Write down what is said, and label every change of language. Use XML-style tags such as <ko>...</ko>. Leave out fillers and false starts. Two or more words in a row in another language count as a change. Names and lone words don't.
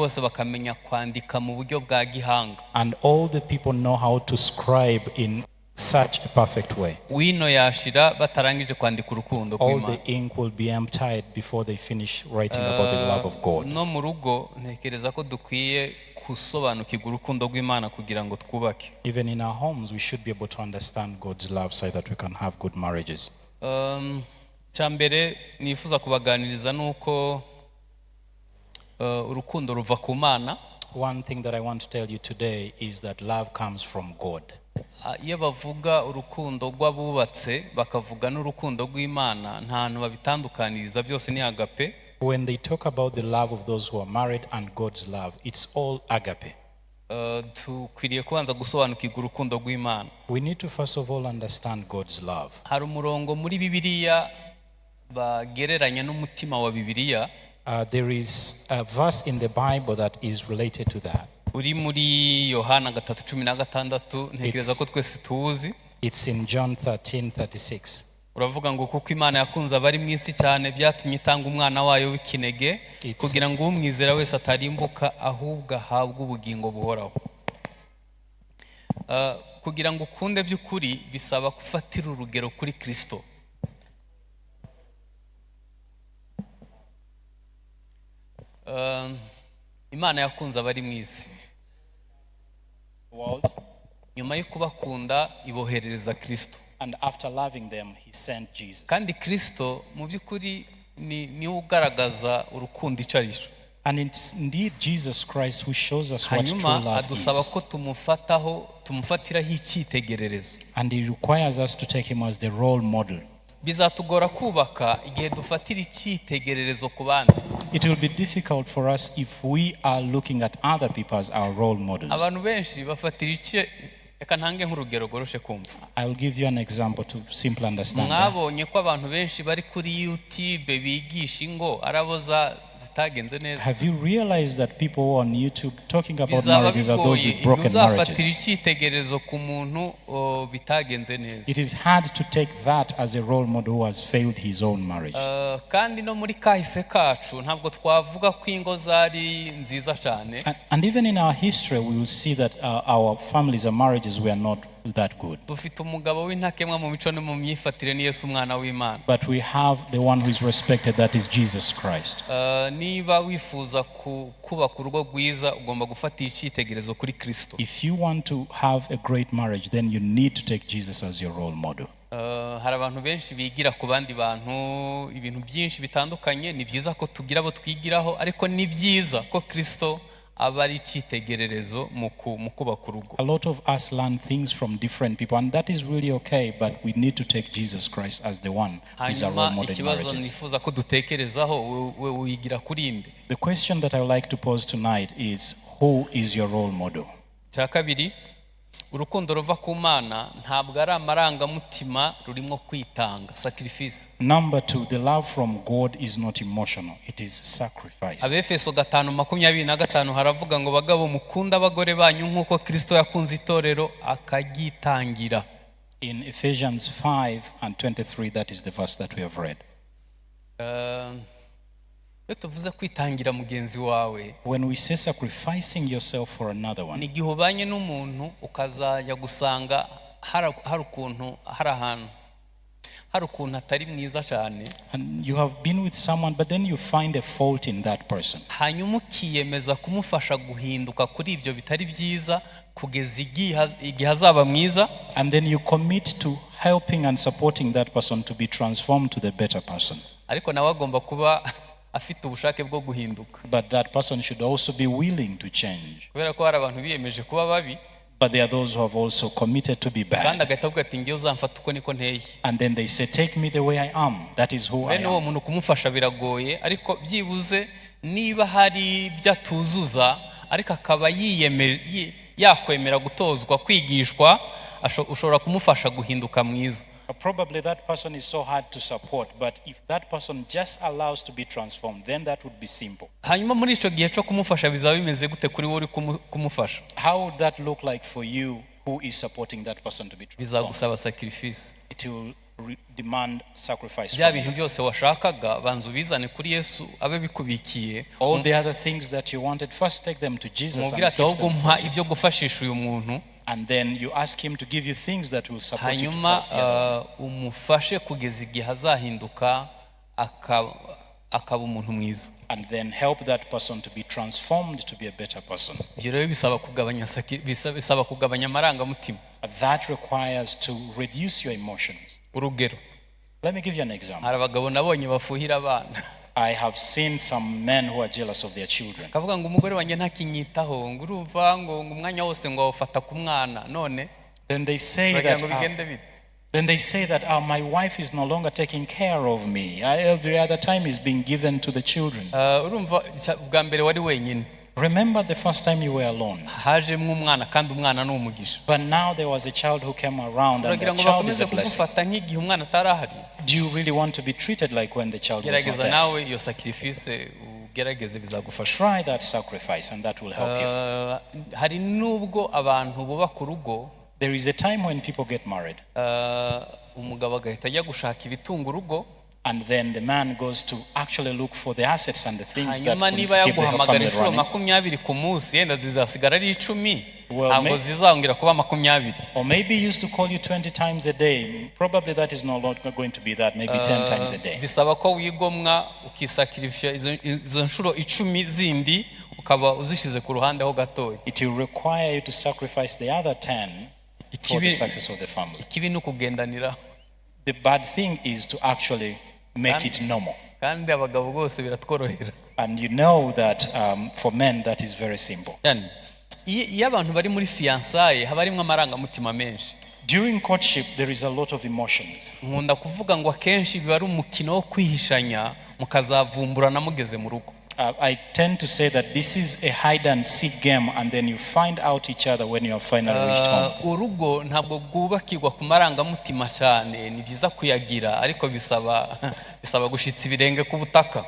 <en>and all the people know how to scribe in such a perfect way, all the ink will be emptied before they finish writing about the love of God. Even in our homes, we should be able to understand God's love so that we can have good marriages.</en> <rw>Chambere nifuza kubaganiriza nuko urukundo ruva ku Mana.</rw> <en>One thing that I want to tell you today is that love comes from God.</en> <rw>Iyo bavuga urukundo rw'abubatse bakavuga n'urukundo rw'Imana nta hantu babitandukaniriza, byose ni agape.</rw> <en>When they talk about the love of those who are married and God's love, it's all agape.</en> <rw>Tukwiriye kubanza gusobanukirwa urukundo rw'Imana.</rw> <en>We need to first of all understand God's love.</en> <rw>Hari umurongo muri Bibiliya bagereranya n'umutima wa Bibiliya.</rw> <en>There is a verse in the Bible that is related to that.</en> <rw>Uri muri Yohana 3:16 ntekereza ko twese tuzi.</rw> <en>It's in John 13:36.</en> <rw>uravuga ngo kuko Imana yakunze abari mu isi cyane byatumye itanga umwana wayo w'ikinege kugira ngo umwizera wese atarimbuka ahubwo ahabwe ubugingo buhoraho. Kugira ngo ukunde by'ukuri bisaba gufatira urugero kuri Kristo. Imana yakunze abari mu isi, nyuma yo kubakunda iboherereza Kristo,</rw> <en>and after loving them he sent Jesus.</en> <rw>kandi Kristo mu by'ukuri ni ugaragaza urukundo icyo ari cyo.</rw> <en>And it's indeed Jesus Christ who shows us what true</en> <rw>hanyuma</rw> <en>love</en> <rw>adusaba</rw> <en>is.</en> <rw>ko tumufatiraho icyitegererezo.</rw> <en>And he requires us to take him as the role model.</en> <rw>Bizatugora kubaka igihe dufatira icyitegererezo ku bandi.</rw> <en>It will be difficult for us if we are looking at other people as our role models.</en> <rw>Abantu benshi bafatira icyo, reka ntange nk'urugero goroshe kumva.</rw> <en>I will give you an example to simply understand that.</en> <rw>Mwabonye ko abantu benshi bari kuri YouTube bigisha ingo araboza zitagenze neza.</rw> <en>Have you realized that people who are on YouTube talking about marriages are those with broken</en> <rw>uzafatira</rw> <en>marriages?</en> <rw>icyitegererezo ku muntu bitagenze neza.</rw> <en>It is hard to take that as a role model who has failed his own marriage.</en> <rw>Kandi no muri kahise kacu ntabwo twavuga ko ingo zari nziza cyane.</rw> <en>And even in our history we will see that our families and marriages were not that good.</en> <rw>Dufite umugabo w'intakemwa mu mico no mu myifatire ni Yesu umwana w'Imana.</rw> <en>But we have the one who is respected, that is Jesus Christ.</en> <rw>Niba wifuza kubaka urugo rwiza ugomba gufatira icyitegererezo kuri Kristo.</rw> <en>If you want to have a great marriage, then you need to take Jesus as your role model.</en> <rw>Hari abantu benshi bigira ku bandi bantu ibintu byinshi bitandukanye. Ni byiza ko tugira abo twigiraho, ariko ni byiza ko Kristo aba ari icyitegererezo mu kubaka urugo.</rw> <en>A lot of us learn things from different people, and that is really okay, but we need to take Jesus Christ as the one who is our role model in</en> <rw>ikibazo</rw> <en>marriages.</en> <rw>nifuza ko dutekerezaho, we wigira kuri inde.</rw> <en>The question that I would like to pose tonight is, who is your role model?</en> <rw>Cya kabiri, urukundo ruva ku Mana ntabwo ari amarangamutima, rurimo kwitanga, sacrifice.</rw> <en>Number two, the love from God is not emotional, it is sacrifice.</en> <rw>Abefeso 5:25 haravuga ngo bagabo mukunda abagore banyu nk'uko Kristo yakunze itorero akagitangira.</rw> <en>In Ephesians 5:23, that is the verse that we have read.</en> <rw>Tuvuze kwitangira mugenzi wawe,</rw> <en>When we say sacrificing yourself for another one,</en> <rw>ni igihe ubanye n'umuntu ukazajya gusanga hari ukuntu atari mwiza cyane,</rw> <en>and you have been with someone, but then you find a fault in that person.</en> <rw>hanyuma ukiyemeza kumufasha guhinduka kuri ibyo bitari byiza kugeza igihe azaba mwiza.</rw> <en>And then you commit to helping and supporting that person to be transformed to the better person.</en> <rw>Ariko nawe agomba kuba afite ubushake bwo guhinduka.</rw> <en>But that person should also be willing to change.</en> <rw>Kubera ko hari abantu biyemeje kuba babi,</rw> <en>But there are those who have also committed to be</en> <rw>kandi</rw> <en>bad.</en> <rw>agahita avuga ati ngiye uzamfata uko niko nteye.</rw> <en>And then they say, take me the way I am. That is who I</en> <rw>Bene uwo</rw> <en>am.</en> <rw>muntu kumufasha biragoye, ariko byibuze niba hari ibyo atuzuza ariko akaba yakwemera gutozwa, kwigishwa, ushobora kumufasha guhinduka mwiza.</rw> <en>Probably that person is so hard to support, but if that person just allows to be transformed, then that would be simple.</en> <rw>Hanyuma muri icyo gihe cyo kumufasha bizaba bimeze gute kuri wowe uri kumufasha?</rw> <en>How would that look like for you who is supporting that person to be transformed?</en> <rw>Bizagusaba sacrifice.</rw> <en>It will demand sacrifice</en> <rw>Bya</rw> <en>from you.</en> <rw>bintu byose washakaga banza ubizane kuri Yesu abe bikubikiye.</rw> <en>All the other things that you wanted, first take them to Jesus</en> <rw>Umubwira</rw> <en>and</en> <rw>ati</rw> <en>give</en> <rw>ahubwo</rw> <en>them.</en> <rw>mpa ibyo gufashisha uyu muntu,</rw> <en>And then you ask him to give you things that will support you to</en> <rw>hanyuma</rw> <en>help the other.</en> <rw>umufashe kugeza igihe azahinduka akaba umuntu mwiza.</rw> <en>And then help that person to be transformed to be a better person.</en> <rw>Ibyo rero bisaba kugabanya amarangamutima.</rw> <en>That requires to reduce your emotions.</en> <rw>Urugero,</rw> <en>Let me give you an example.</en> <rw>hari abagabo nabonye bafuhira abana.</rw> <en>I have seen some men who are jealous of their children.</en> <rw>Kavuga ngo umugore wanjye ntakinyitaho, ngo urumva ngo umwanya wose ngo awufata ku mwana, none</rw> <en>Then they say</en> <rw>uragira</rw> <en>that</en> <rw>ngo bigende bite?</rw> <en>my wife is no longer taking care of me. Every other time is being given to the children.</en> <rw>Urumva bwa mbere wari wenyine,</rw> <en>Remember the first time you were alone.</en> <rw>hajemo umwana kandi umwana ni umugisha.</rw> <en>But now there was a child who came around, and</en> <rw>Uragira</rw> <en>the</en> <rw>ngo</rw> <en>child is</en> <rw>bakomeze</rw> <en>a blessing.</en> <rw>kugufata nk'igihe umwana atarahari?</rw> <en>Do you really want to be treated like when the child was not</en> <rw>Gerageza</rw> <en>there?</en> <rw>nawe iyo sacrifice ugerageze bizagufasha.</rw> <en>Try that sacrifice and that will help you.</en> <rw>Hari nubwo abantu bubaka urugo</rw> <en>There is a time when people get married</en> <rw>umugabo agahita ajya gushaka ibitunga urugo,</rw> <en>and then the man goes to actually look for the assets and the things that</en> <rw>hanyuma</rw> <en>will</en> <rw>niba</rw> <en>keep the</en> <rw>yaguhamagara</rw> <en>family</en> <rw>inshuro</rw> <en>running.</en> <rw>20 ku munsi, yenda zizasigara ari 10,</rw> <en>Well,</en> <rw>ntabwo zizongera kuba 20.</rw> <en>Or maybe he used to call you 20 times a day. Probably that is no longer going to be that, maybe 10 times a day.</en> <rw>Bisaba ko wigomwa ukisakirifya izo nshuro 10 zindi ukaba uzishize ku ruhande ho gatoya.</rw> <en>It will require you to sacrifice the other 10 for the success of the family.</en> <rw>Ikibi ni ukugendanira.</rw> <en>The bad thing is to actually make it normal.</en> <rw>Kandi abagabo bose biratworohera.</rw> <en>And you know that for men that is very simple.</en> <rw>Yani iyo abantu bari muri fiançailles haba harimo amarangamutima menshi.</rw> <en>During courtship there is a lot of emotions.</en> <rw>Nkunda kuvuga ngo akenshi biba ari umukino wo kwihishanya mukazavumburana mugeze mu rugo.</rw> <en>I tend to say that this is a hide and seek game, and then you find out each other when you have finally reached home.</en> <rw>Urugo ntabwo bwubakirwa ku marangamutima cyane, ni byiza kuyagira ariko bisaba gushitsa ibirenge ku butaka.</rw>